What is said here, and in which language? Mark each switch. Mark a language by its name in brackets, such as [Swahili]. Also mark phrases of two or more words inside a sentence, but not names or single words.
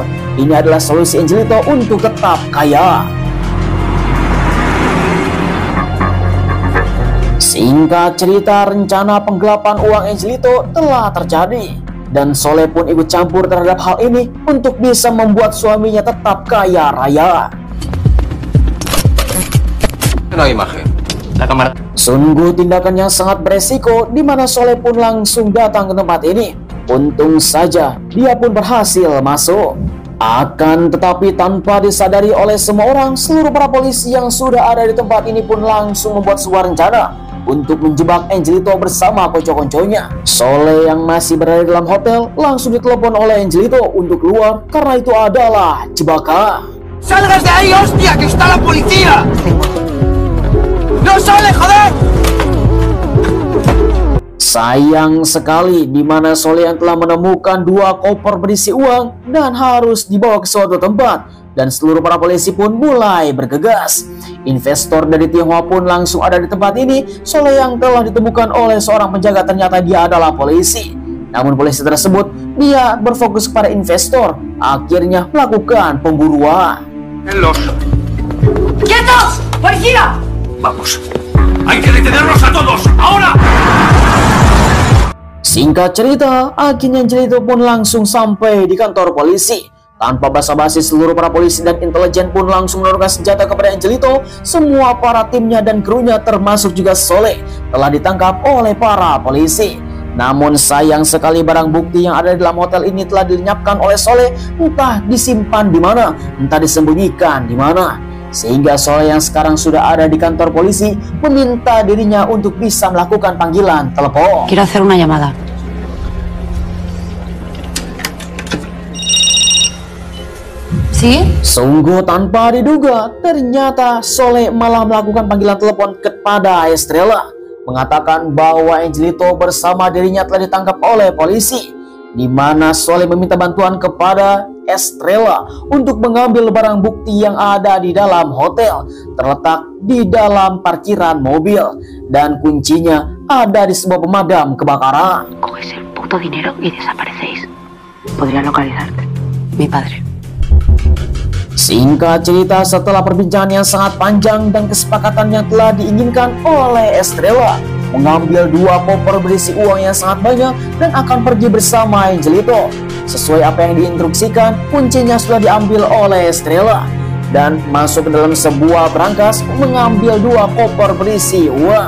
[Indonesian] Ini adalah solusi Angelito untuk tetap kaya. Singkat cerita, rencana penggelapan uang Angelito telah terjadi dan Soleh pun ikut campur terhadap hal ini untuk bisa membuat suaminya tetap kaya raya. [Spanish] No hay imagen. La cámara. [Indonesian] Sungguh tindakan yang sangat beresiko, di mana Soleh pun langsung datang ke tempat ini. Untung saja dia pun berhasil masuk. Akan tetapi tanpa disadari oleh semua orang, seluruh para polisi yang sudah ada di tempat ini pun langsung membuat sebuah rencana untuk menjebak Angelito bersama konco-konconya. Soleh yang masih berada dalam hotel langsung ditelepon oleh Angelito untuk keluar karena itu adalah jebakan. [Spanish] ¡Salgas de ahí, hostia! ¡Que está la policía! ¡No sale, joder! [Indonesian] Sayang sekali di mana Soleh yang telah menemukan 2 koper berisi uang dan harus dibawa ke suatu tempat, dan seluruh para polisi pun mulai bergegas. Investor dari Tionghoa pun langsung ada di tempat ini. Soleh yang telah ditemukan oleh seorang penjaga ternyata dia adalah polisi. Namun polisi tersebut dia berfokus kepada investor, akhirnya melakukan pemburuan. [Spanish] ¡Quietos! ¡Policía! Vamos. Hay que detenerlos a todos. ¡Ahora! [Indonesian] Singkat cerita, akhirnya Angelito pun langsung sampai di kantor polisi. Tanpa basa-basi, seluruh para polisi dan intelijen pun langsung menurunkan senjata kepada Angelito. Semua para timnya dan krunya termasuk juga Soleh telah ditangkap oleh para polisi. Namun sayang sekali barang bukti yang ada di dalam hotel ini telah dilenyapkan oleh Soleh, entah disimpan di mana, entah disembunyikan di mana. Sehingga Soleh yang sekarang sudah ada di kantor polisi meminta dirinya untuk bisa melakukan panggilan telepon. [Spanish] Quiero hacer una llamada. ¿Sí? [Indonesian] Sungguh tanpa diduga, ternyata Soleh malah melakukan panggilan telepon kepada Estrella, mengatakan bahwa Angelito bersama dirinya telah ditangkap oleh polisi. di mana Soleh meminta bantuan kepada Estrella untuk mengambil barang bukti yang ada di dalam hotel, terletak di dalam parkiran mobil, dan kuncinya ada di sebuah pemadam kebakaran. [Spanish] Coges el puto dinero y desaparecéis. Podría localizarte. Mi padre. [Indonesian] Singkat cerita, setelah perbincangan yang sangat panjang dan kesepakatan yang telah diinginkan oleh Estrella, mengambil 2 koper berisi uang yang sangat banyak dan akan pergi bersama Angelito. Sesuai apa yang diinstruksikan, kuncinya sudah diambil oleh Estrella dan masuk ke dalam sebuah brankas mengambil 2 koper berisi uang.